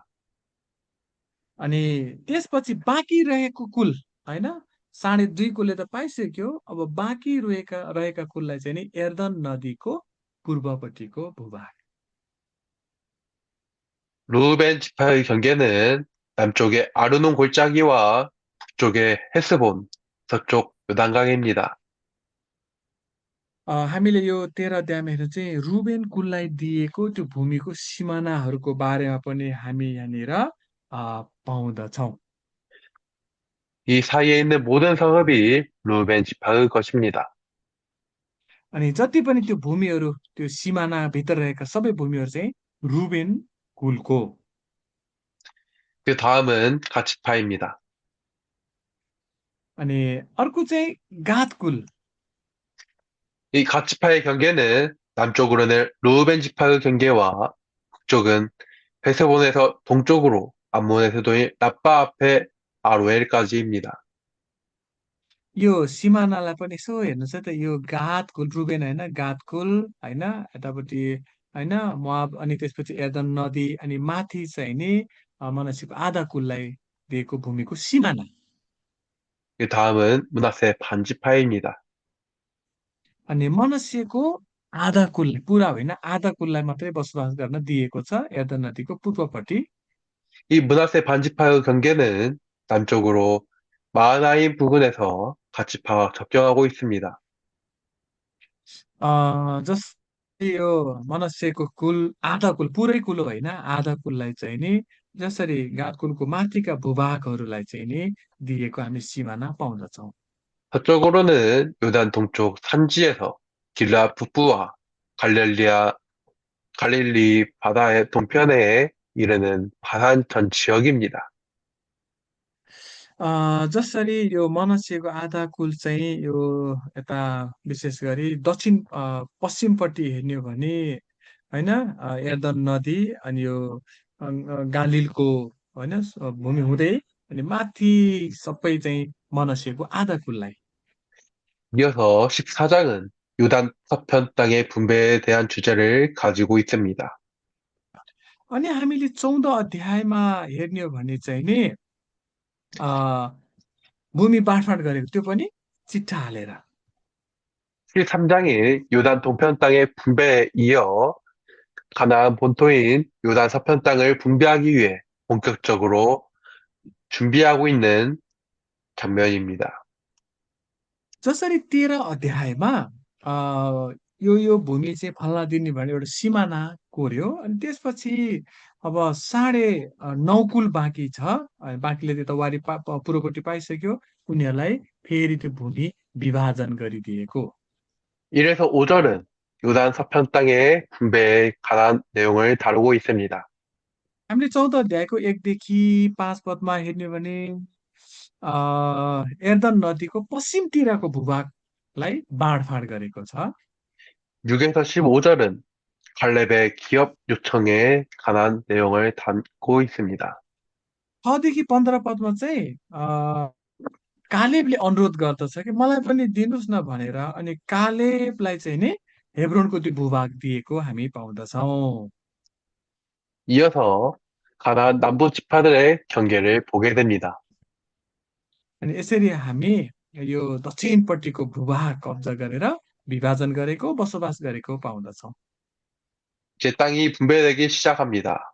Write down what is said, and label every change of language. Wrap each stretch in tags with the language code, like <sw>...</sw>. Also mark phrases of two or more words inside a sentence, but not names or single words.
<ne>अनि त्यसपछि बाँकी रहेको कुल होइन 2.5 कुलले त पाइसक्यो। अब बाँकी रहेका कुललाई चाहिँ नि एर्दन नदीको पूर्वपट्टिको भूभाग।</ne> <ko>루벤 지파의 경계는 남쪽의 아르논 골짜기와 북쪽의 헤스본, 서쪽 요단강입니다.</ko> <ne>हामीले यो 13 अध्यायमा हेर्नु चाहिँ रुबेन कुललाई दिएको त्यो भूमिको सिमानाहरूको बारेमा पनि हामी यहाँनिर पाउँदछौँ।</ne> <ko>이 사이에 있는 모든 성읍이 루벤 지파의 것입니다.</ko> <ne>अनि जति पनि त्यो भूमिहरू त्यो सिमानाभित्र रहेका सबै भूमिहरू चाहिँ रुबेन कुलको।</ne> <ko>그 다음은 갓 지파입니다.</ko> <ne>अनि अर्को चाहिँ गादकुल।</ne> <ko>이 갓 지파의 경계는 남쪽으로는 르우벤 지파의 경계와 북쪽은 헤세본에서 동쪽으로 암몬의 수도인 라빠 앞에 아로엘까지입니다.</ko> <ne>यो सिमानालाई पनि यसो हेर्नुहोस् है त, यो गादकुल रुबेन होइन, गादकुल होइन, यतापट्टि होइन मोआब, अनि त्यसपछि एर्दन नदी, अनि माथि चाहिँ नि मनश्शेको आधा कुललाई दिएको भूमिको सिमाना।</ne> <ko>그 다음은 므낫세 반지파입니다.</ko> <ne>अनि मनश्शेको आधा कुल, पुरा होइन, आधा कुललाई मात्रै बसोबास गर्न दिएको छ एर्दन नदीको पूर्वपट्टि।</ne> <ko>이 므낫세 반지파의 경계는 남쪽으로 마하나임 부근에서 갓 지파와 접경하고 있습니다.</ko> <ne>जस्तै यो मनश्शेको कुल आधा कुल, पुरै कुल होइन, आधा कुललाई चाहिँ नि जसरी गाद कुलको माथिका भूभागहरूलाई चाहिँ नि दिएको हामी सिमाना पाउँदछौँ।</ne> <ko>서쪽으로는 요단 동쪽 산지에서 길라 북부와 갈릴리아 갈릴리 바다의 동편에 이르는 바산 전 지역입니다.</ko> <ne>जसरी यो मनश्शेको आधा कुल चाहिँ यो यता विशेष गरी दक्षिण पश्चिमपट्टि हेर्ने हो भने होइन, एर्दन नदी अनि यो गालिलको होइन भूमि हुँदै अनि माथि सबै चाहिँ मनश्शेको आधा कुललाई।</ne> <ko>이어서 14장은 요단 서편 땅의 분배에 대한 주제를 가지고 있습니다.</ko> <ne>अनि हामीले 14 अध्यायमा हेर्ने हो भने चाहिँ नि अ, भूमि बाँडफाँड गरेको, त्यो पनि चिट्ठा हालेर।</ne> <ko>13장이 요단 동편 땅의 분배에 이어 가나안 본토인 요단 서편 땅을 분배하기 위해 본격적으로 준비하고 있는 장면입니다.</ko> <ne>जसरी 13 अध्यायमा अ, यो भूमि चाहिँ फल्ना दिने भनेर एउटा सिमाना कोर्यो, अनि त्यसपछि अब साढे 9 कुल बाँकी छ, बाँकीले त्यो त वारि पूर्वपट्टि पाइसक्यो, उनीहरूलाई फेरि त्यो भूमि विभाजन गरिदिएको।</ne> <ko>이래서 5절은 요단 서편 땅의 분배에 관한 내용을 다루고 있습니다.</ko> <ne>हामीले 14 अध्यायको 1 देखि 5 पदमा हेर्ने हो भने अ, एर्दन नदीको पश्चिमतिरको भूभागलाई बाँडफाँड गरेको छ।</ne> <ko>6에서 15절은 갈렙의 기업 요청에 관한 내용을 담고 있습니다.</ko> <ne>6 देखि 15 पदमा चाहिँ कालेबले अनुरोध गर्दछ कि मलाई पनि दिनुहोस् न भनेर, अनि कालेबलाई चाहिँ नि हेब्रोनको त्यो भूभाग दिएको हामी पाउँदछौँ।</ne> <ko>이어서 가나안 남부 지파들의 경계를 보게 됩니다.</ko> <ne>अनि यसरी हामी यो दक्षिणपट्टिको भूभाग कब्जा गरेर विभाजन गरेको, बसोबास गरेको पाउँदछौँ।</ne> <ko>이제 땅이 분배되기 시작합니다.</ko>